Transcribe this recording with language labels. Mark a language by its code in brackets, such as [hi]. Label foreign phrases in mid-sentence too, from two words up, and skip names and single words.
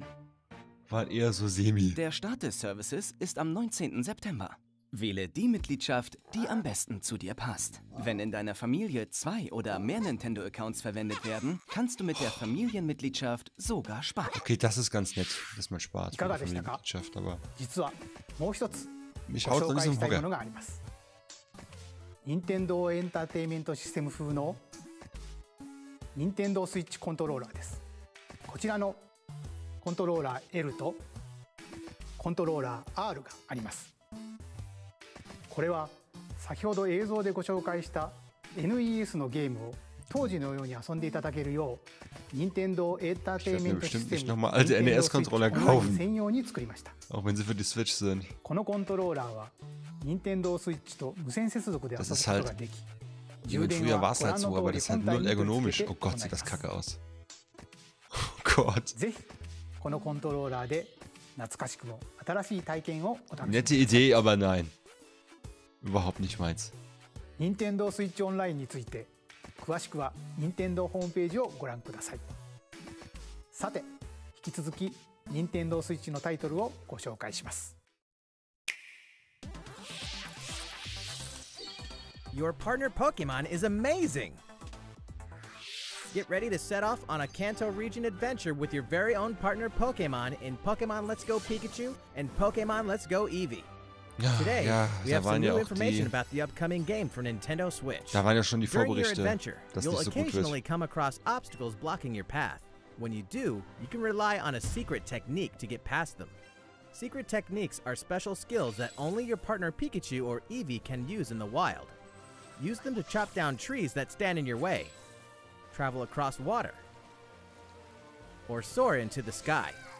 [de] waren eher so semi. Der Start des Services ist am 19. September. Wähle die Mitgliedschaft, die am besten zu dir passt. Wenn in deiner Familie 2 oder mehr Nintendo-Accounts verwendet werden, kannst du mit der Familienmitgliedschaft sogar sparen. Okay, das ist ganz nett, dass man spart für die [ja] いかがでしたか？ [de] Familienmitgliedschaft, aber [ja] 実はもう一つ [de] mich [ja] ご [de] haut [ja] 紹 [de] noch nicht [ja] 介 [de] so [ja] したいも [de] Hunger. [ja] のがあります。任天堂エンターテインメントシステム風の任天堂スイッチコントローラーです。こちらのコントローラー L とコントローラー R があります。これは先ほど映像でご紹介した NES のゲームを当時のように遊んでいただけるよう任天堂エンターテインメントシステム [de] nochmal alte NES-Controller kaufen. [ja] 専用に作りました。 [de] Auch wenn sie für die Switch sind. [ja] このコントローラーは任天堂スイッチと無線接続で遊ぶことができ、 [de] Ich meine, früher war es halt so, aber das ist halt null ergonomisch. Oh Gott, sieht das kacke aus. Oh Gott. [ja] ぜひこのコントローラーで懐かしくも新しい体験をお楽しみ [de] Nette Idee, aber nein. Überhaupt nicht meins. [ja] 任天堂スイッチオンラインについて詳しくは任天堂ホームページをご覧ください。さて引き続き任天堂スイッチのタイトルをご紹介します。 [en] Your partner Pokemon is amazing! Get ready to set off on a Kanto region adventure with your very own partner Pokemon in Pokemon Let's Go Pikachu and Pokemon Let's Go Eevee. Today, [de] Ja, [en] we [de] da [en] have some [de] waren ja [en] new [de] auch [en] information [de] die, [en] about the upcoming game for Nintendo Switch. [de] da waren ja schon die [en] During your [de] Vorberichte, [en] adventure, [de] dass [en] you'll [de] nicht so gut [en] occasionally [de] wird. [en] come across obstacles blocking your path. When you do, you can rely on a secret technique to get past them. Secret techniques are special skills that only your partner Pikachu or Eevee can use in the wild. Use them to chop down trees that stand in your way, travel across water, or soar into the sky.